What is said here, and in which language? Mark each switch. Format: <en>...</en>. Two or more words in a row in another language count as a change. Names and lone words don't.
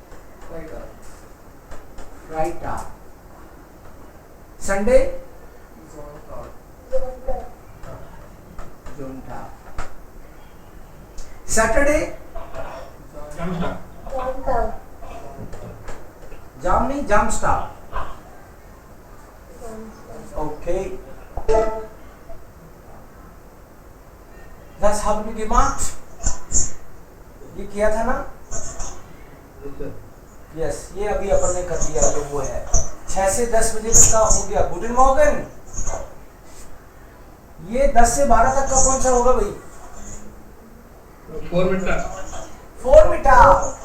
<de>संडे, जोंटाग।</de> <hi>सैटरडे, जाम नहीं, जामस्टाग। ओके,</hi> <de>das haben wir gemacht।</de> <hi>ये किया था ना? यस, ये अभी अपन ने कर दिया। ये वो है 6 से 10 बजे तक का हो गया</hi> <de>Guten Morgen.</de> <hi>ये 10 से 12 तक का कौन सा होगा भाई?</hi> <de>4 मिटाग।</de>